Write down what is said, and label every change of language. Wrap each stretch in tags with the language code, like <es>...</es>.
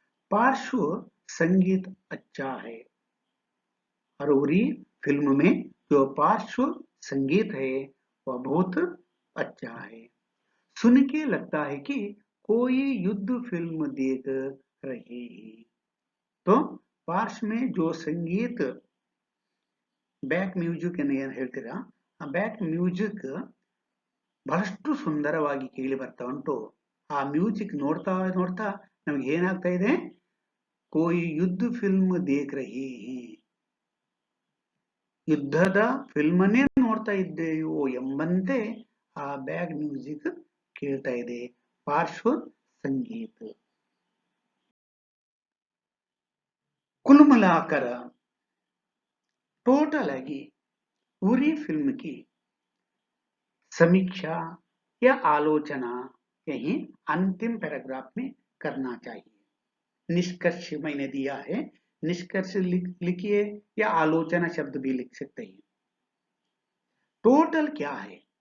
<hi>पार्श्व संगीत अच्छा है। अरोरी फिल्म में जो पार्श्व संगीत है वह बहुत अच्छा है। सुन के लगता है कि कोई युद्ध फिल्म देख रहे हैं। तो पार्श्व में जो संगीत</hi> <kn>ಬ್ಯಾಕ್ ಮ್ಯೂಸಿಕ್ ಎಂದು ಏನು ಹೇಳ್ತೀರಾ, ಆ ಬ್ಯಾಕ್ ಮ್ಯೂಸಿಕ್ ಬಹಳಷ್ಟು ಸುಂದರವಾಗಿ ಕೇಳಿ ಬರ್ತಾ ಉಂಟು. ಆ ಮ್ಯೂಸಿಕ್ ನೋಡ್ತಾ ನೋಡ್ತಾ ನಮ್ಗೆ ಏನಾಗ್ತಾ ಇದೆ,</kn> <hi>ಕೋಯಿ ಯುದ್ಧ ಫಿಲ್ಮ್ ದೇಖ್ ರಹಿ ಹೈ,</hi> <kn>ಯುದ್ಧದ ಫಿಲ್ಮನ್ನೇ ನೋಡ್ತಾ ಇದ್ದೇವೋ ಎಂಬಂತೆ ಆ ಬ್ಯಾಕ್ ಮ್ಯೂಸಿಕ್ ಕೇಳ್ತಾ ಇದೆ, ಪಾರ್ಶ್ವ ಸಂಗೀತ.</kn> <hi>कुल मिलाकर टोटल आಗಿ पूरी फिल्म की समीक्षा या आलोचना यही अंतिम पैराग्राफ में करना चाहिए। निष्कर्ष मैंने दिया है, निष्कर्ष लिखिए या आलोचना शब्द भी लिख सकते हैं। टोटल क्या है?</hi>